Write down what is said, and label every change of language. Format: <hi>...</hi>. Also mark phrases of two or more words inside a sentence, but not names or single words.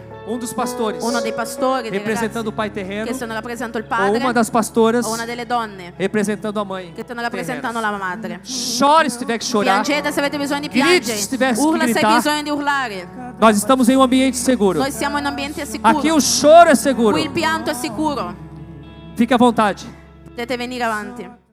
<pt>dos pastores,</pt> <it>uno dei pastori, dei</it> <pt>representando</pt> <it>ragazzi</it> <pt>o pai terreno,</pt> <it>che stanno rappresentando il</it> <pt>ou</pt> <it>padre,</it> <pt>uma das pastoras,</pt> <it>o una delle donne</it> <pt>representando a mãe</pt> <it>che stanno rappresentando</it> <pt>terrena.</pt> <it>la madre.</it> <pt>Chore se tiver que chorar.</pt> <it>Piangete se avete bisogno di</it> <pt>Grite</pt> <it>piangere,</it> <pt>se tivesse</pt> <it>urla</it> <pt>que</pt> <it>se hai</it> <pt>gritar.</pt> <it>bisogno di urlare.</it> <pt>Nós estamos em um ambiente seguro.</pt> <it>Noi siamo in un ambiente sicuro,</it> <pt>Aqui o choro é seguro.</pt> <it>qui il pianto è sicuro.</it> <pt>Fique à vontade.</pt> <it>Potete venire avanti.</it>